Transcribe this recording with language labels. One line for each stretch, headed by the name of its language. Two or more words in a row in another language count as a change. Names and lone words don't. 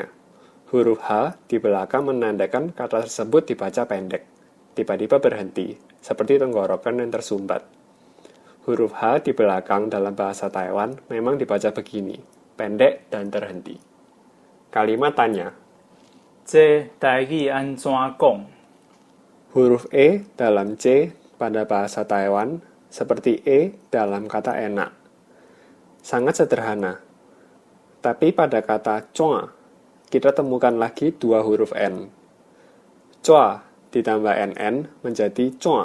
Indonesian: Huruf H di belakang menandakan kata tersebut dibaca pendek, tiba-tiba berhenti, seperti tenggorokan yang tersumbat. Huruf H di belakang dalam bahasa Taiwan memang dibaca begini, pendek dan terhenti. Kalimat tanya,
Min Nan Chinese: 这台语安怎讲
Indonesian: huruf E dalam C pada bahasa Taiwan seperti E dalam kata enak. Sangat sederhana. Tapi pada kata coa, kita temukan lagi dua huruf N. Coa ditambah NN menjadi coa.